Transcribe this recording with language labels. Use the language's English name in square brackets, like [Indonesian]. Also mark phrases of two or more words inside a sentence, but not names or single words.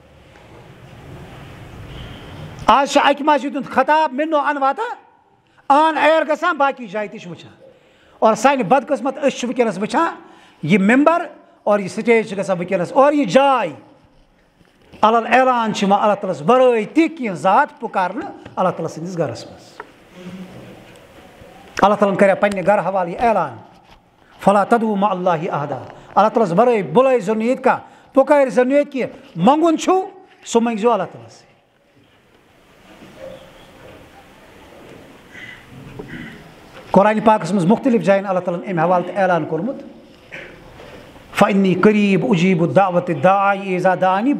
[Kashmiri] آز چھُ اکہِ مسجد ہُنٛد خطاب مِنو ان واتان آن ایر گژھان باقی جایہِ تہِ چھِ وٕچھان اور سانہِ بدقٕسمت أسۍ چھِ وٕنکیٚنس وٕچھان یہِ ممبر اور یہِ سٹیج چھِ گژھان وٕنکیٚنس اور یہِ جاے علل اعلان چھِ یِوان اللہ تعالیٰ ہس ورٲے تہِ کینٛہہ ذات پُکارنہٕ اللہ تعالیٰ سٕنٛدِس گرس منٛز اللہ تعالیٰ ہن کرِ پننہِ گرٕ حوالہٕ یہِ اعلان [Arabic] فلا تدعوا مع اللہِ احدا [Kashmiri] اللہ تعالیٰ ہس ورٲے بُلٲے زیو نہٕ ییٚتہِ کانٛہہ پُکٲرۍ زیو نہٕ ییٚتہِ کینٛہہ منٛگُن چھُو سُہ منٛگزیو اللہ تعالیٰ ہس قرآنِ پاکس منٛز مختلف جاین اللہ تعالیٰ ہن امہِ حوالہٕ تہِ اعلان کوٚرمُت [Arabic] فإنی قریٖب اُجیٖبُ دعوتِ داعی اذا دعانی